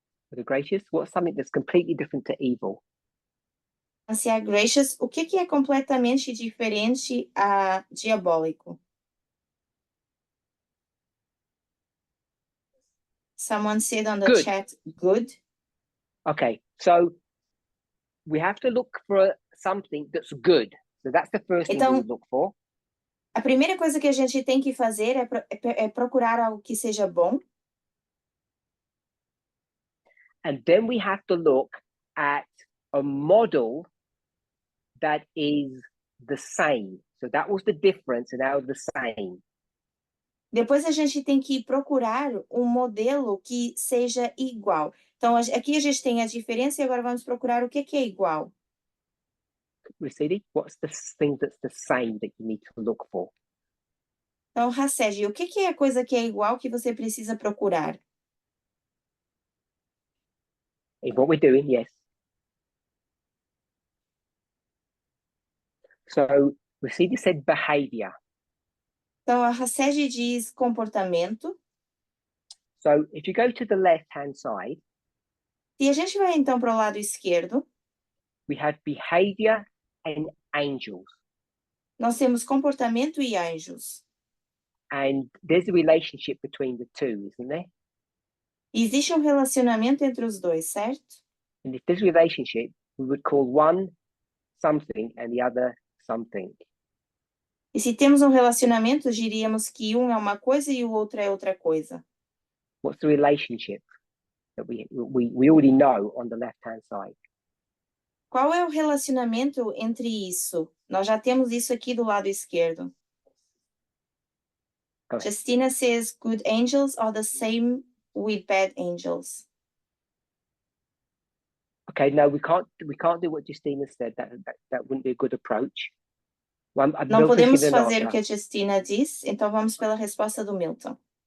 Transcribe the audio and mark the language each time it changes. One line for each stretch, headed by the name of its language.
English: For the gracious, what's something that's completely different to evil?
Portuguese: Se é gracious, o que é completamente diferente a diabólico?
English: Someone said on the Good. chat, good. Okay, so we have to look for something that's good. So that's the first thing we
Portuguese: Então,
English: would look for.
Portuguese: a primeira coisa que a gente tem que fazer é procurar algo que seja bom.
English: And then we have to look at a model that is the same. So that was the difference, and now the same.
Portuguese: Depois a gente tem que procurar um modelo que seja igual. Então, aqui a gente tem a diferença e agora vamos procurar o que é igual.
English: Racidi, what's the thing that's the same that you need to look for?
Portuguese: Então, Hasseg, o que é a coisa que é igual que você precisa procurar?
English: Is what we're doing, yes. So Racidi said behavior.
Portuguese: Então, a Hasseg diz comportamento.
English: So if you go to the left-hand side,
Portuguese: Se a gente vai então para o lado esquerdo,
English: we have behavior and angels.
Portuguese: nós temos comportamento e anjos.
English: And there's a relationship between the two, isn't there?
Portuguese: Existe um relacionamento entre os dois, certo?
English: And if there's a relationship, we would call one something and the other something.
Portuguese: E se temos um relacionamento, diríamos que um é uma coisa e o outro é outra coisa.
English: What's the relationship that we already know on the left-hand side?
Portuguese: Qual é o relacionamento entre isso? Nós já temos isso aqui do lado esquerdo.
English: Go ahead. Justina says good angels are the same with bad angels. Okay, no, we can't do what Justina said. That wouldn't be a good approach. Well,
Portuguese: Não
English: Milton's
Portuguese: podemos
English: given an
Portuguese: fazer o
English: answer.
Portuguese: que a Justina diz, então vamos pela resposta do Milton.